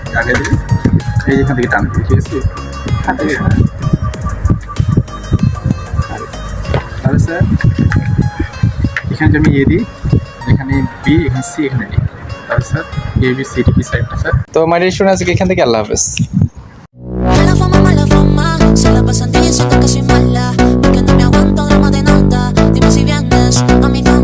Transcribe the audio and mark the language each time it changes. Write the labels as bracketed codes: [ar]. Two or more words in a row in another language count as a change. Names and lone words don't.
[bn] আগে দিবি, এই যেখান থেকে টান দিবি, ঠিক আছে। তাহলে স্যার এখানে আমি এ দিই, এখানে বি, এখানে সি, এখানে ডি, তাহলে স্যার এ বি সি ডি কি সাইডটা স্যার। তো [en] My dear students, [bn] আজকে এখান থেকে [ar] الله حافظ. [es] Mala fama, se la pasan diciendo que soy mala, porque no me aguanto drama de nada. Dime si vienes a mi